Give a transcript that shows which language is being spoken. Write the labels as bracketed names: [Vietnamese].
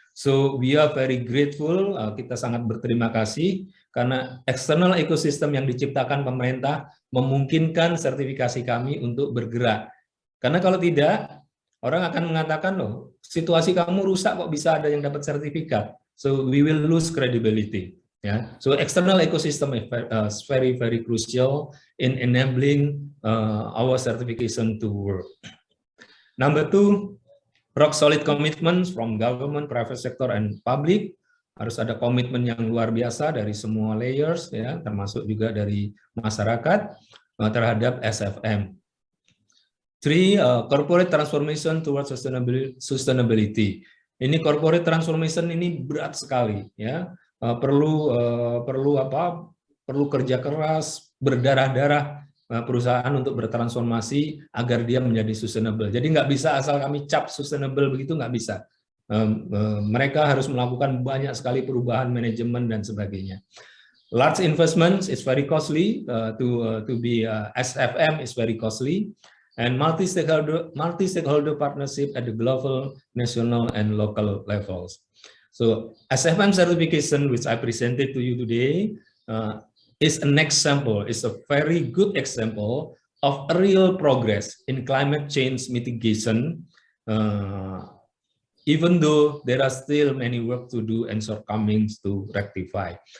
[English] So we are very grateful, [Indonesian] kita sangat berterima kasih karena external ecosystem yang diciptakan pemerintah memungkinkan sertifikasi kami untuk bergerak. Karena kalau tidak, orang akan mengatakan, loh, situasi kamu rusak kok bisa ada yang dapat sertifikat. [English] So we will lose credibility. Yeah. So external ecosystem is very, very crucial in enabling our certification to work. Number two, rock solid commitments from government, private sector, and public. [Indonesian] Harus ada komitmen yang luar biasa dari semua layers, ya, termasuk juga dari masyarakat terhadap SFM. [English] Three, corporate transformation towards sustainability. [Indonesian] Ini corporate transformation ini berat sekali, ya. Perlu kerja keras, berdarah-darah perusahaan untuk bertransformasi agar dia menjadi sustainable. Jadi nggak bisa asal kami cap sustainable begitu, nggak bisa. Mereka harus melakukan banyak sekali perubahan manajemen dan sebagainya. [English] Large investments is very costly to be SFM is very costly, and multi-stakeholder partnership at the global, national, and local levels. So SFM certification, which I presented to you today, is an example, is a very good example of a real progress in climate change mitigation, even though there are still many work to do and shortcomings to rectify.